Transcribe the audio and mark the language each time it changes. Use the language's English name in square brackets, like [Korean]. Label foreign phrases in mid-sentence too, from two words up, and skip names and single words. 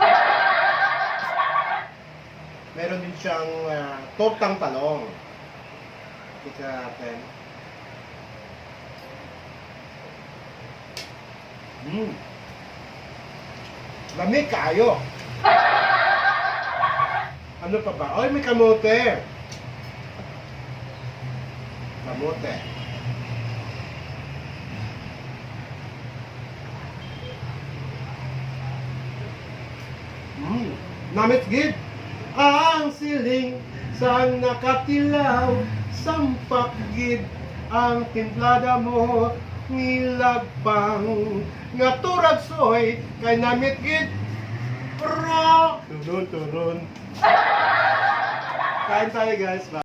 [Filipino] Meron din siyang tortang talong. Tika natin. Lamig kayo. Ano pa ba? Ay, may kamote. [Hiligaynon] Kamote. Namit gid. Ang siling sa nakatilaw, sampak gid ang timplada mo, nilagpang nga turag soy kay namit gid. Turun. [Filipino] Kain tayo guys.